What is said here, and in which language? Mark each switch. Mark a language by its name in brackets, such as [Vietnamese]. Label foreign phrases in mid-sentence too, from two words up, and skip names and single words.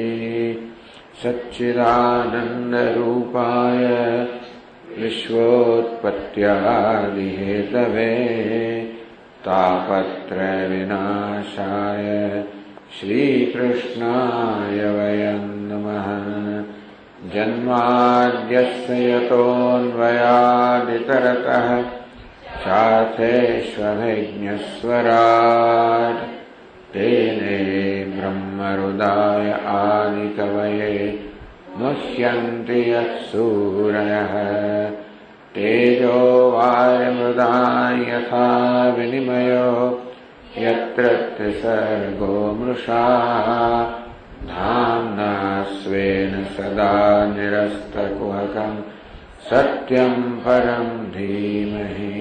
[Sanskrit] सच्चिदानंदरूपाय विश्वोत्पत्यादिहेतवे तापत्रय विनाशाय श्रीकृष्णाय वयं नमः. जन्माद्यस्य यतोन्वयादितरतः ચાથેષ્વभिज्ञस्वराट् तेने ब्रह्महृदाय आदिकवये मुह्यन्ति यत्सूरयः. तेजो वायुमृदां यथा विनिमयो यत्र त्रिसर्गो मृषा धाम्ना स्वेन सदा निरस्तकुहकम् सत्यं परं धीमहि.